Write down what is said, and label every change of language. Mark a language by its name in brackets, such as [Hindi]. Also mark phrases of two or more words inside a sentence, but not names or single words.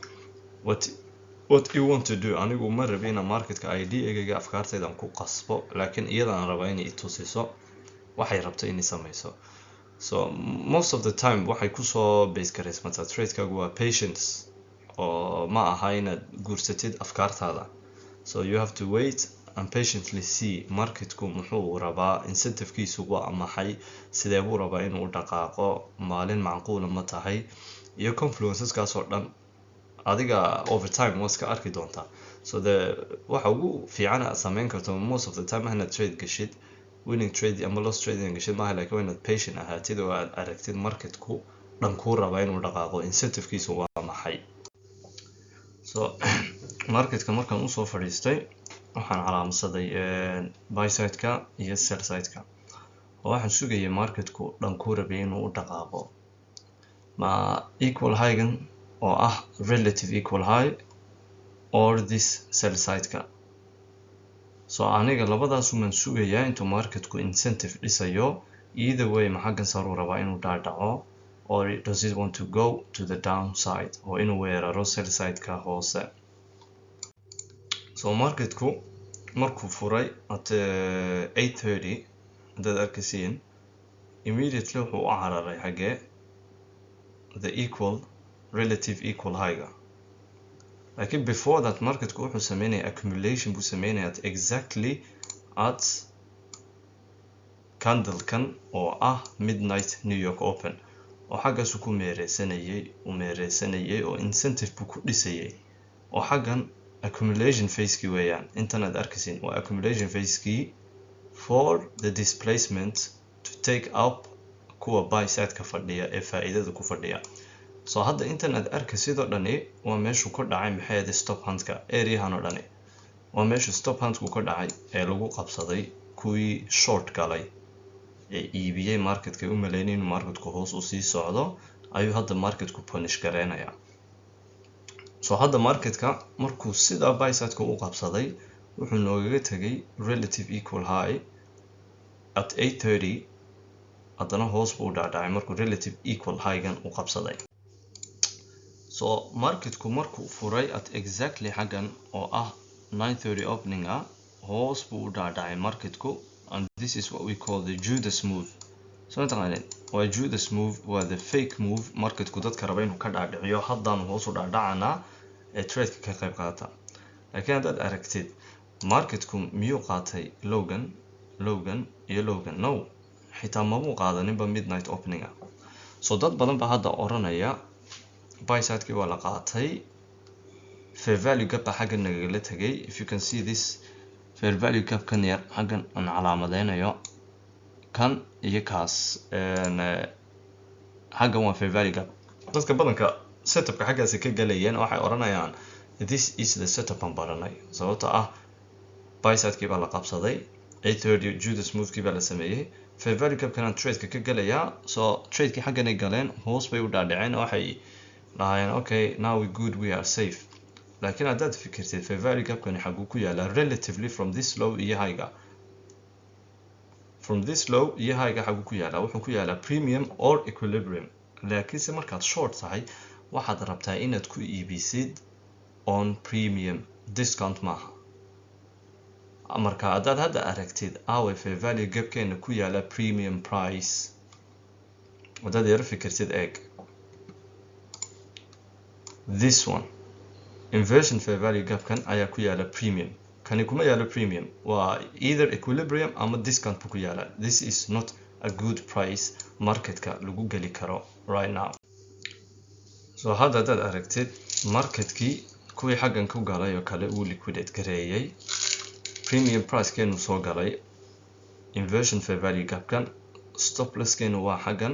[English] what you want to do [Somali] anigu ma rabay inaan marketka idea-gayga afkaartaydan ku qasbo laakiin iyadaan rabaa inay tusiso waxay rabto inay samayso [English] so most of the time [Somali] waxay kusoo base garaysmataa tradekaagu waa patience oo ma aha inaad guursatid afkaartaada [English] so you have to wait and patiently see [Somali] marketku muxuu rabaa, incentive-kiisu waa maxay, sidee buu rabaa inuu dhaqaaqo, maalin macquula ma tahay, iyo confluenceskaas oo dhan adiga [English] over time [Somali] waa iska arki doontaa. So waxa ugu fiican aad samayn karto [English] most of the time [Somali] inaad trade gashid, [English] winning trade [Somali] ama [English] loss trading [Somali] gashid maaha, laakiin waa inaad patient ahaatid oo aad aragtid marketku dhankuu rabaa inuu dhaqaaqo, incentive-kiisu waa maxay. So marketka markaan usoo fadhiistay waxaan calaamadsaday [English] buy side-ka [Somali] iyo [English] sell side-ka, [Somali] oo waxaan sugayay marketku dhankuu rabay inuu u dhaqaaqo, ma [English] equal high-gan [Somali] oo ah [English] relative equal high or this sell side-ka. [Somali] So aniga labadaasumaan sugayaa intuu marketku incentive dhisayo, [English] either way [Somali] ma xaggan saruu rabaa inuu dhaadhaco, [English] or does it want to go to the downside, [Somali] oo inuu weeraro [English] sell side-ka [Somali] hoose. So marketku markuu furay [English] at 8:30 [Somali] haddaad arkaysiin, immediately wuxuu u cararay xagee [English] the relative equal high-ga. [Somali] Laakiin [English] before that [Somali] marketku wuxuu sameynaya accumulation buu sameynaya [English] exactly at candle-kan [Somali] oo ah [English] midnight New York Open, [Somali] oo xaggaasu ku meereysanayay oo incentive buu ku dhisayay, oo xaggan [English] accumulation phase-kii [Somali] weeyaan. Intan aad arkaysiin waa [English] accumulation phase-kii for the displacement to take up [Somali] kuwa [English] buy side-ka [Somali] fadhiya ee faa'iidada ku fadhiya. So hadda intan aad arkaysid oo dhani waa meeshuu ka dhacay maxay [English] stop hunt-ka, [Somali] area-han oo dhani waa meesha [English] stop hunt-ku [Somali] ka dhacay ee lagu qabsaday kuwii short galay ee iibiyay marketka u maleynay inuu marketku hoos u sii socdo, ayuu hadda marketku punish gareynayaa. So hadda marketka markuu sidaa [English] buy side-ka [Somali] u qabsaday wuxuu noogaga tagay [English] relative equal high at 8:30, [Somali] haddana hoos buu u dhaadhacay markuu [English] relative equal high-gan [Somali] u qabsaday. So marketku markuu furay [English] at exactly [Somali] xaggan oo ah 9:30 opening-a, hoos buu u dhaadhacay marketku, [English] and this is what we call the Judas move. [Somali] So mataqaanid waa Judas move, waa [English] the fake move [Somali] marketku dadka raba inuu ka dhaadhiciyo haddaan hoos u dhaadhacanaa ee trade-ka ka qayb qaata. Laakiin haddaad aragtid marketku miyuu qaatay lowgan iyo lowgan? No, xitaa mabuu qaadaninba [English] midnight opening-a. [Somali] So dad badan baa hadda oranaya [English] buy side-kii [Somali] waa la qaatay, [English] fair value gap [Somali] baa xaggan nagala tagay. [English] If you can see this fair value gap [Somali] kan yar xaggan aan calaamadeynayo, kan iyo kaas xaggan waa [English] fair value gap. [Somali] Dadka badanka setup-ka xaggaasi ka galayeen waxay oranayaan [English] this is the setup [Somali] aan baranay, sababtoo ah [English] buy side-kii [Somali] baa la qabsaday, 8:30 Judas move-kii baa la sameeyay, [English] fair value gap-kana [Somali] trade-ka ka galayaa. So trade-kii xaggan ay galeen, hoos bay u dhaadhaceen, waxay lahayeen [English] okay now we good, we are safe. [Somali] Laakiin haddaad fikirtid [English] fair value gap-kani [Somali] xaguu ku yaalaa [English] relatively from this low [Somali] iyo high-ga, xaguu ku yaalaa? Wuxuu ku yaalaa [English] premium or equilibrium. [Somali] Laakiinse markaad short tahay waxaad rabtaa inaad ku iibisid [English] on premium, [Somali] discount maaha. Marka haddaad hadda aragtid aaway [English] fair value gap-keena [Somali] ku yaala [English] premium price, [Somali] haddaad yaro fikirtid eeg [English] this one inversion fair value gap-kan [Somali] ayaa ku yaala premium, kani kuma yaalo premium, waa [English] either equilibrium [Somali] ama discount buu ku yaala. [English] This is not a good price [Somali] marketka lagu geli karo [English] right now. [Somali] So haddaad aragtid marketkii kuwii xaggan ku galay oo kale uu liquidate gareeyay, [English] premium price-keenu [Somali] soo galay, [English] inversion fair value gap-kan, stop loss-keenu [Somali] waa xaggan.